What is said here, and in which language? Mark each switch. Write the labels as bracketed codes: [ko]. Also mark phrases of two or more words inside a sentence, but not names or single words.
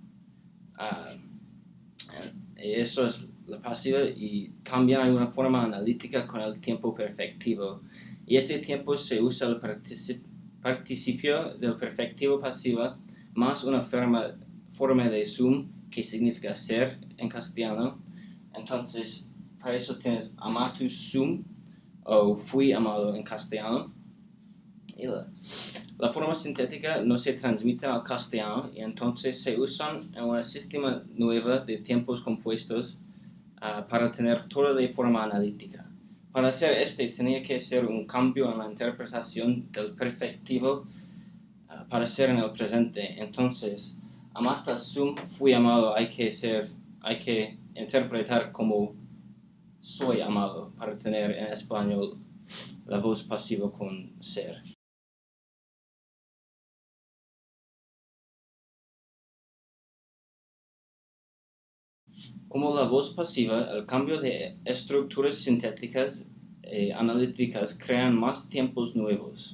[es] Eso es la pasiva, y también hay una forma analítica con el tiempo perfectivo. Y este tiempo se usa el participio del perfectivo pasiva más una forma de sum que significa ser en castellano. Entonces, para eso tienes [la] amatus sum, [es] o fui amado en castellano. Y la forma sintética no se transmite al castellano y entonces se usan en un sistema nuevo de tiempos compuestos para tener todo de forma analítica. Para hacer tenía que ser un cambio en la interpretación del perfectivo para ser en el presente. Entonces, [la] amatas sum, [es] fui amado, hay que interpretar como soy amado para tener en español la voz pasiva con ser. Como la voz pasiva, el cambio de estructuras sintéticas analíticas crean más tiempos nuevos.